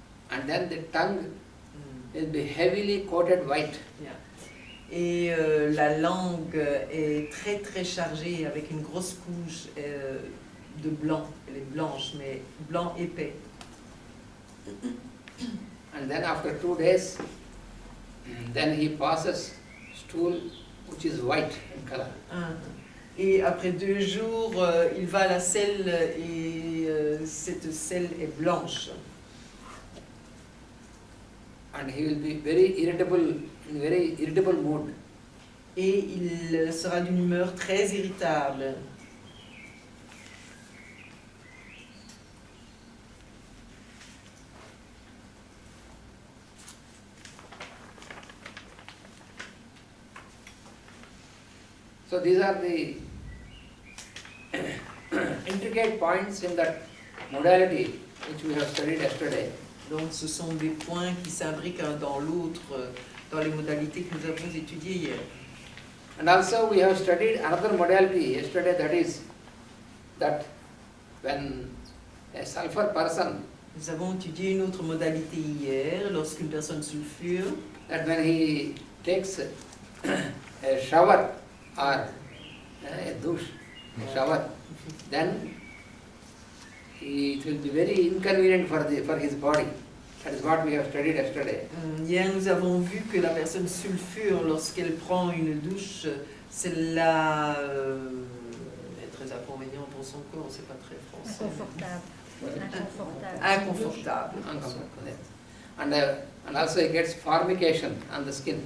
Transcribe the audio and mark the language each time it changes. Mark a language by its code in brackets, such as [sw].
[en] And then the tongue will be heavily coated white. [fr] Et la langue est très très chargée avec une grosse couche de blanc. Elle est blanche, mais blanc épais. [en] And then after 2 days, then he passes stool which is white in color. [fr] Et après 2 jours, il va à la selle et cette selle est blanche. [en] And he will be very irritable mood. [fr] Et il sera d'une humeur très irritable. [en] So these are the intricate points in that modality which we have studied yesterday. [fr] Donc ce sont des points qui s'imbriquent un dans l'autre dans les modalités que nous avons étudiées hier. [en] And also we have studied another modality yesterday, that is that when a sulfur person [fr] Nous avons étudié une autre modalité hier, lorsqu'une personne sulfure, [en] that when he takes a shower or a douche, a shower, then it will be very inconvenient for his body. That is what we have studied yesterday. [fr] Hier, nous avons vu que la personne sulfure, lorsqu'elle prend une douche, cela est très inconvénient pour son corps, c'est pas très français. Inconfortable. Inconfortable. [en] Uncomfortable. And also he gets formication on the skin.